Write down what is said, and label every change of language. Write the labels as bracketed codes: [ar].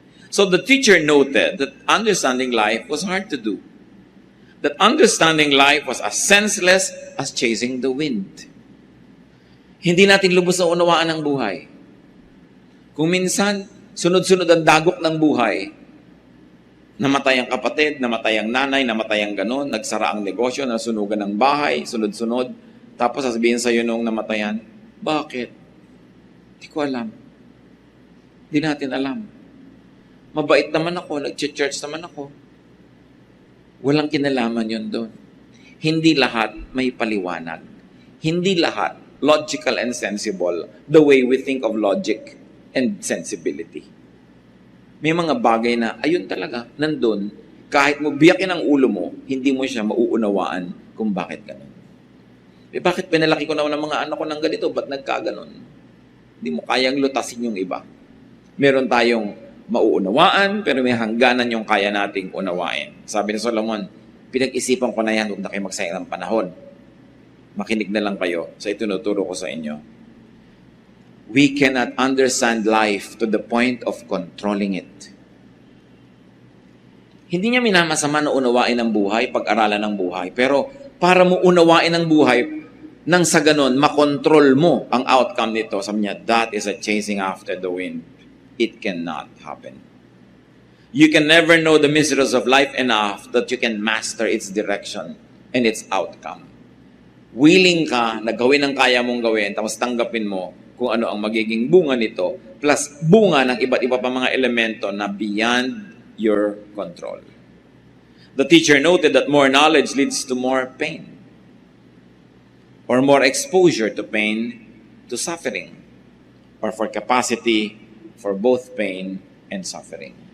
[en] So, the teacher noted that understanding life was hard to do. That understanding life was as senseless as chasing the wind. [tl] Hindi natin lubos na unawaan ang buhay. Kung minsan, sunod-sunod ang dagok ng buhay, namatay ang kapatid, namatay ang nanay, namatay ang ganon, nagsara ang negosyo, nasunugan ng bahay, sunod-sunod. Tapos sasabihin sa'yo nung namatayan, bakit? Hindi ko alam. Hindi natin alam. Mabait naman ako, nag-church naman ako. Walang kinalaman yun doon. Hindi lahat may paliwanag. Hindi lahat [en] logical and sensible the way we think of logic and sensibility. [tl] May mga bagay na, ayun talaga, nandun, kahit mo biyakin ang ulo mo, hindi mo siya mauunawaan kung bakit ganun. Bakit pinalaki ko na ng mga anak ko ng ganito, ba't nagkaganon? Hindi mo kayang lutasin yung iba. Meron tayong mauunawaan, pero may hangganan yung kaya nating unawain. Sabi ni Solomon, pinag-isipan ko na yan, huwag na kayo magsayang ng panahon. Makinig na lang kayo sa itinuturo ko sa inyo. [en] We cannot understand life to the point of controlling it. [tl] Hindi niya minamasama na unawain ang buhay, pag-aralan ng buhay. Pero para mo unawain ang buhay, nang sa ganon, makontrol mo ang outcome nito. Sabi niya, [en] that is a chasing after the wind. It cannot happen. You can never know the mysteries of life enough that you can master its direction and its outcome. [tl] Willing ka na gawin ang kaya mong gawin, tapos tanggapin mo kung ano ang magiging bunga nito, plus bunga ng iba't iba pa mga elemento na [en] beyond your control. The teacher noted that more knowledge leads to more pain, or more exposure to pain, to suffering, or for capacity for both pain and suffering.